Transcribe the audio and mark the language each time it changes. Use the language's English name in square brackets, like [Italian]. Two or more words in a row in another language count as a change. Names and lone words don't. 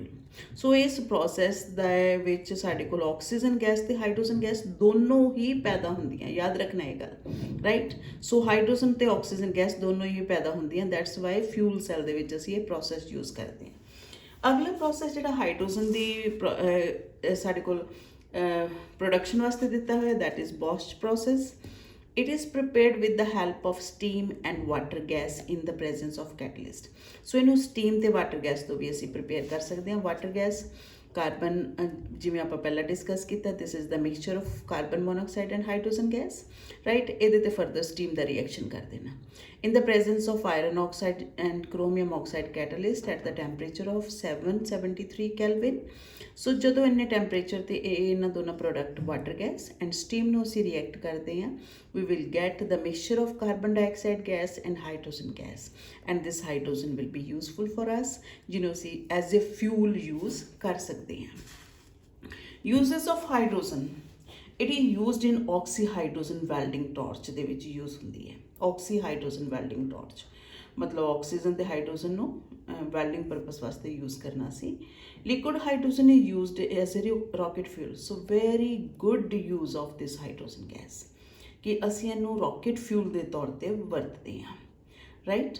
[Punjabi] ਸੋ ਇਸ ਪ੍ਰੋਸੈਸ ਦੇ ਵਿੱਚ ਸਾਡੇ ਕੋਲ ਆਕਸੀਜਨ ਗੈਸ ਤੇ ਹਾਈਡਰੋਜਨ ਗੈਸ ਦੋਨੋਂ ਹੀ ਪੈਦਾ ਹੁੰਦੀਆਂ, ਯਾਦ ਰੱਖਣਾ ਇਹ ਗੱਲ, ਰਾਈਟ। ਸੋ ਹਾਈਡਰੋਜਨ ਤੇ ਆਕਸੀਜਨ ਗੈਸ ਦੋਨੋਂ ਹੀ ਪੈਦਾ ਹੁੰਦੀਆਂ, [English] that's why [Punjabi] ਫਿਊਲ ਸੈਲ ਦੇ ਵਿੱਚ ਅਸੀਂ ਇਹ ਪ੍ਰੋਸੈਸ ਯੂਜ਼ ਕਰਦੇ ਹਾਂ। ਅਗਲਾ ਪ੍ਰੋਸੈਸ ਜਿਹੜਾ ਹਾਈਡਰੋਜਨ ਦੀ ਸਾਡੇ ਕੋਲ ਪ੍ਰੋਡਕਸ਼ਨ ਵਾਸਤੇ ਦਿੱਤਾ ਹੋਇਆ [English] that is Bosch process. It is prepared with the help of steam and water gas in the presence of catalyst. [Punjabi] So ਇਹਨੂੰ steam ਤੇ [English] water gas [Punjabi] ਤੋਂ ਵੀ ਅਸੀਂ prepare ਕਰ ਸਕਦੇ ਹਾਂ। [English] water gas ਕਾਰਬਨ, [Punjabi] ਜਿਵੇਂ ਆਪਾਂ ਪਹਿਲਾਂ ਡਿਸਕਸ ਕੀਤਾ, [English] this is the mixture of carbon monoxide and hydrogen gas, ਰਾਈਟ। [Punjabi] ਇਹਦੇ ਤੇ ਫਰਦਰ ਸਟੀਮ ਦਾ ਰਿਐਕਸ਼ਨ ਕਰ ਦੇਣਾ। [English] in the presence of iron oxide and chromium oxide catalyst at the temperature of 773 kelvin. [Punjabi] ਸੋ ਜਦੋਂ ਇੰਨੇ ਟੈਂਪਰੇਚਰ ਤੇ ਇਹਨਾਂ ਦੋਨਾਂ ਪ੍ਰੋਡਕਟ [English] water gas and steam [Punjabi] ਨੂੰ ਅਸੀਂ ਰਿਐਕਟ ਕਰਦੇ ਹਾਂ, [English] we will get the mixture of carbon dioxide gas and hydrogen gas, and this hydrogen will be useful for us, [Punjabi] ਜਿਹਨੂੰ ਅਸੀਂ [English] as a fuel use [Punjabi] ਕਰ ਸਕਦੇ ਹਾਂ। [English] uses of hydrogen, it is used in oxyhydrogen welding torch [Punjabi] ਦੇ ਵਿੱਚ ਯੂਜ਼ ਹੁੰਦੀ ਹੈ। [English] oxyhydrogen welding torch [Punjabi] ਮਤਲਬ ਆਕਸੀਜਨ ਤੇ ਹਾਈਡਰੋਜਨ ਨੂੰ [English] welding purpose [Punjabi] ਵਾਸਤੇ ਯੂਜ਼ ਕਰਨਾ ਸੀ। [English] liquid hydrogen is used as a rocket fuel, so very good use of this hydrogen gas, [Punjabi] ਕਿ ਅਸੀਂ ਇਹਨੂੰ [English] rocket fuel [Punjabi] ਦੇ ਤੌਰ ਤੇ ਵਰਤਦੇ ਹਾਂ, [English] ਰਾਈਟ।